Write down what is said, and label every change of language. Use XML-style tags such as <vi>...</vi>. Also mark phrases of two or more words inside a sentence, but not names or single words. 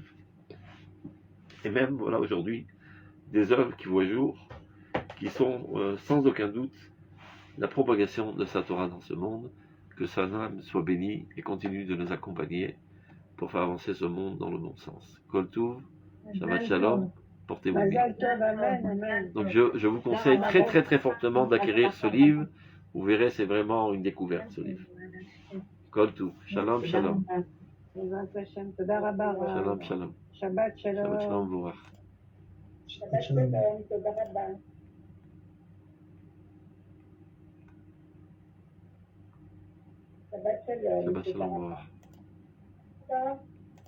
<fr>Et même, voilà, aujourd'hui, des œuvres qui voient jour, qui sont sans aucun doute la propagation de sa Torah dans ce monde, que sa âme soit bénie et continue de nous accompagner pour faire avancer ce monde dans le bon sens.</fr> <he>כל טוב, שבת שלום,</he> <fr>portez-vous bien. Donc je vous conseille très très très fortement d'acquérir ce livre. Vous verrez, c'est vraiment une découverte ce livre.</fr> <he>כל טוב, שלום שלום. שלום שלום. Shabbat שבת שלום ומבורך. שבת שלום. שבת שלום ומבורך.</he>